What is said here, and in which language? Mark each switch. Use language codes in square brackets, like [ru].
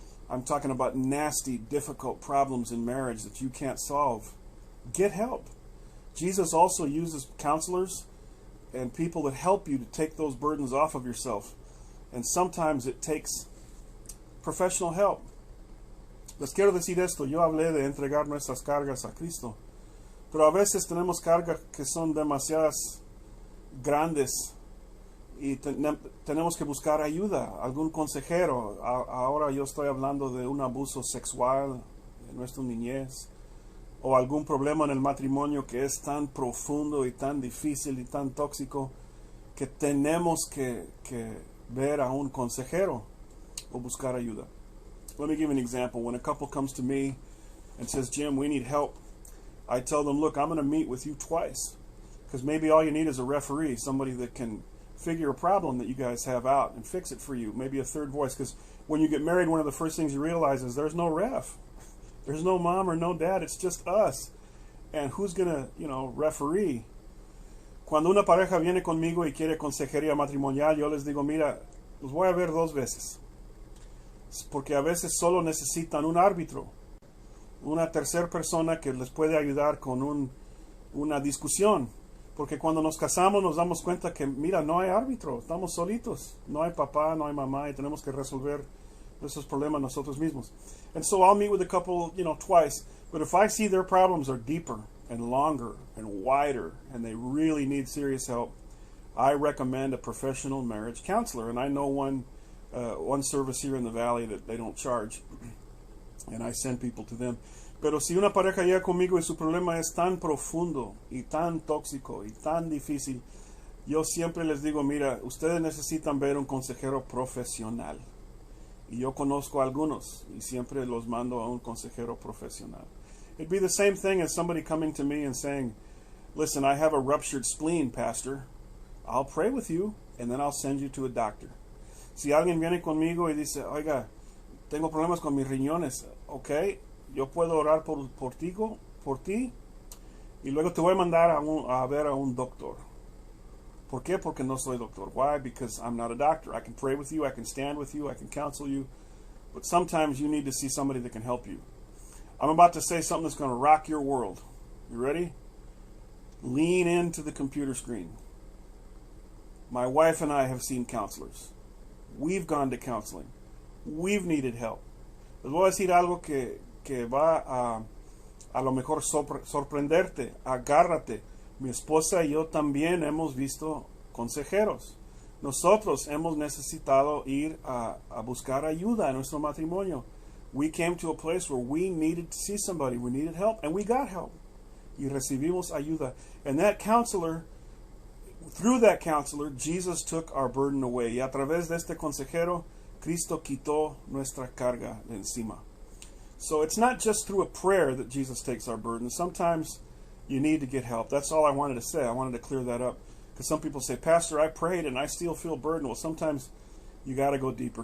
[en] I'm talking about nasty, difficult problems in marriage that you can't solve. Get help. Jesus also uses counselors and people that help you to take those burdens off of yourself. And sometimes it takes professional help. [es] Les quiero decir esto. Yo hablé de entregar nuestras cargas a Cristo. Pero a veces tenemos cargas que son demasiadas grandes y tenemos que buscar ayuda, algún consejero. Ahora yo estoy hablando de un abuso sexual en nuestra niñez, o algún problema en el matrimonio que es tan profundo y tan difícil y tan tóxico que tenemos que ver a un consejero o buscar ayuda. [en] Let me give you an example. When a couple comes to me and says, Jim, we need help, I tell them, look, I'm going to meet with you twice, because maybe all you need is a referee, somebody that can figure a problem that you guys have out and fix it for you. Maybe a third voice, because when you get married, one of the first things you realize is there's no ref. There's no mom or no dad. It's just us. And who's going to, referee? [es] Cuando una pareja viene conmigo y quiere consejería matrimonial, yo les digo, mira, los voy a ver dos veces. Porque a veces solo necesitan un árbitro, una tercera persona que les puede ayudar con una discusión. Porque cuando nos casamos nos damos cuenta que, mira, no hay árbitro, estamos solitos. No hay papá, no hay mamá, y tenemos que resolver esos problemas nosotros mismos. [en] And so I'll meet with a couple, twice. But if I see their problems are deeper and longer and wider, and they really need serious help, I recommend a professional marriage counselor. And I know one service here in the valley that they don't charge. And I send people to them. [es] Pero si una pareja llega conmigo y su problema es tan profundo y tan tóxico y tan difícil, yo siempre les digo, mira, ustedes necesitan ver un consejero profesional. Y yo conozco a algunos y siempre los mando a un consejero profesional. [en] It'd be the same thing as somebody coming to me and saying, listen, I have a ruptured spleen, pastor. I'll pray with you and then I'll send you to a doctor. [es] Si alguien viene conmigo y dice, oiga, tengo problemas con mis riñones, ok, yo puedo orar por ti y luego te voy a mandar a ver a un doctor. ¿Por qué? Porque no soy doctor. [en] Why? Because I'm not a doctor. I can pray with you, I can stand with you, I can counsel you, but sometimes you need to see somebody that can help you. I'm about to say something that's going to rock your world. You ready? Lean into the computer screen. My wife and I have seen counselors. We've gone to counseling. We've needed help. [es] Les voy a decir algo que va a lo mejor sorprenderte. Agárrate. Mi esposa y yo también hemos visto consejeros. Nosotros hemos necesitado ir a buscar ayuda en nuestro matrimonio. [en] We came to a place where we needed to see somebody. We needed help, and we got help. [es] Y recibimos ayuda. [en] And that counselor, through that counselor, Jesus took our burden away. [es] Y a través de este consejero, Cristo quitó nuestra carga de encima. [en] So it's not just through a prayer that Jesus takes our burden. Sometimes you need to get help. That's all I wanted to say. I wanted to clear that up. Because some people say, Pastor, I prayed and I still feel burdened. Well, sometimes you got to go deeper.